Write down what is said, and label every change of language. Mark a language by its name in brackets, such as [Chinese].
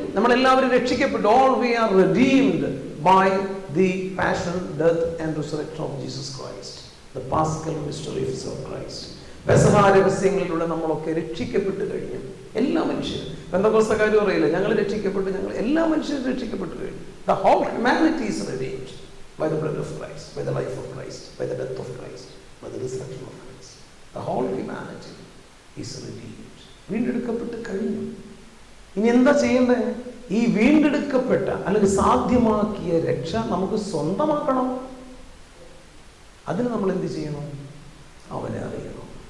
[Malayalam] നമ്മളെല്ലാവരും രക്ഷിക്കപ്പെട്ടു. [English] All we are redeemed by the passion, death and resurrection of Jesus Christ, the paschal mysteries of Christ. [Malayalam] പെസഹ രഹസ്യങ്ങളിലൂടെ നമ്മളൊക്കെ രക്ഷിക്കപ്പെട്ട് കഴിഞ്ഞു. എല്ലാ മനുഷ്യരും. പെന്തക്കോസ്തക്കാർ പറയില്ല ഞങ്ങൾ രക്ഷിക്കപ്പെട്ടു, ഞങ്ങൾ എല്ലാ മനുഷ്യരും രക്ഷിക്കപ്പെട്ടു കഴിഞ്ഞു. [English] The whole humanity is redeemed by the blood of Christ, by the life of Christ, by the death of Christ, by the resurrection of Christ. The whole humanity is redeemed. [Malayalam] വീണ്ടെടുക്കപ്പെട്ട് കഴിഞ്ഞു. ഇനി എന്താ ചെയ്യേണ്ടത്? ഈ വീണ്ടെടുക്കപ്പെട്ട അല്ലെങ്കിൽ സാധ്യമാക്കിയ രക്ഷ നമുക്ക് സ്വന്തമാക്കണം. അതിന് നമ്മൾ എന്ത് ചെയ്യണം? അവനെ അറിയണം.